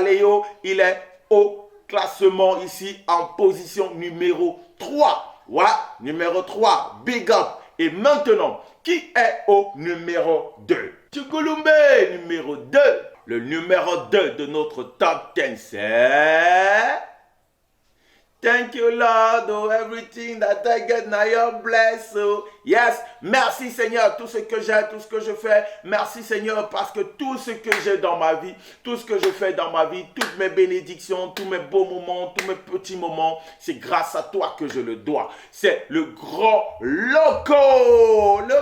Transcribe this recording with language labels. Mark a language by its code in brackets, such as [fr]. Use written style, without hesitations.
[fr] Leo, il est au classement ici en position numéro 3. Ouais, numéro 3. Big up. Et maintenant, qui est au numéro 2? Tchougoulumbe, numéro 2. Le numéro 2 de notre top 10, c'est... [en] Thank you, Lord, oh, everything that I get, now you're blessed. Oh. [fr] Yes, merci Seigneur, tout ce que j'ai, tout ce que je fais. Merci Seigneur, parce que tout ce que j'ai dans ma vie, tout ce que je fais dans ma vie, toutes mes bénédictions, tous mes beaux moments, tous mes petits moments, c'est grâce à toi que je le dois. C'est le grand loco.